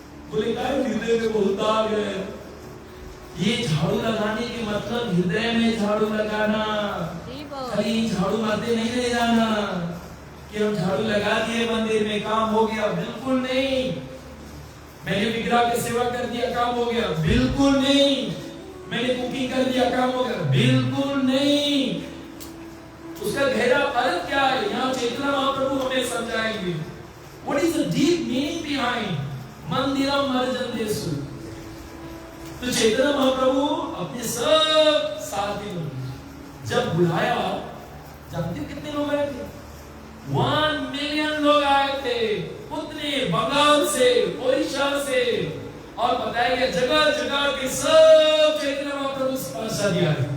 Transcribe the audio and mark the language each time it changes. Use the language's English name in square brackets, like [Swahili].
[Hindi] बोले क्या हृदय में बहुत दाग है, ये झाड़ू लगाने के मतलब हृदय में झाड़ू लगाना, खाली झाड़ू मारते नहीं ले जाना कि हम झाड़ू लगा दिए मंदिर में काम हो गया, बिल्कुल नहीं। मैंने विग्रह की सेवा कर दिया काम हो गया, बिल्कुल नहीं। मैंने कुकिंग कर दिया काम हो गया, बिल्कुल नहीं। उसका गहरा अर्थ क्या है, यहाँ चैतन्य महाप्रभु हमें समझाएंगे। [English] What is the deep meaning behind मंदिरम मर्जन्येषु? [Hindi] तो चैतन्य महाप्रभु अपने सब साथी लोग जब बुलाया, जानते हो कितने लोग आए थे? 1 मिलियन लोग आए थे, उतने बंगाल से, ओडिशा से, और बताया गया जगह जगह के सब चैतन्य महाप्रभु स्पर्शा दिया।